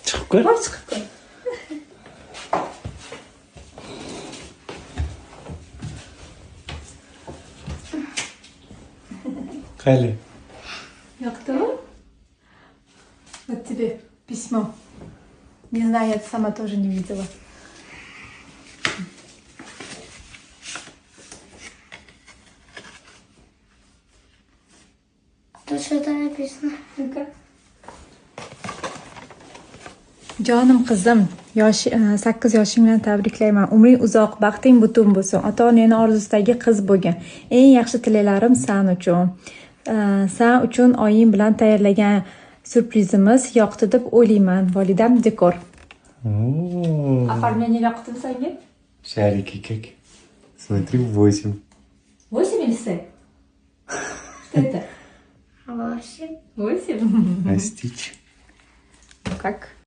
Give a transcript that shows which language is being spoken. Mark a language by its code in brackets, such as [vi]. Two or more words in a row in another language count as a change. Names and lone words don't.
[uz] Chiqib ko'r. Voy, chiqib ko'r. Qayli. Yoqdimi? [ru] Вот тебе письмо. Не знаю, я сама тоже не видела. Тут что-то написано. Ну-ка. [uz] Jonim qizim, 8 yoshing bilan tabriklayman. Umring uzoq, baxting butun bo'lsin. Ota-onang orzusidagi qiz bo'lgin. Eng yaxshi tilaklarim sen uchun. Sen uchun oying bilan tayyorlagan syurprizimiz yoqdi deb o'ylayman. Volidam dekor. Оформление yoqdimi senga? [ru] Шарики как. Смотри, 8. 8 или 7? Что это? 8. 8? А стич? Как?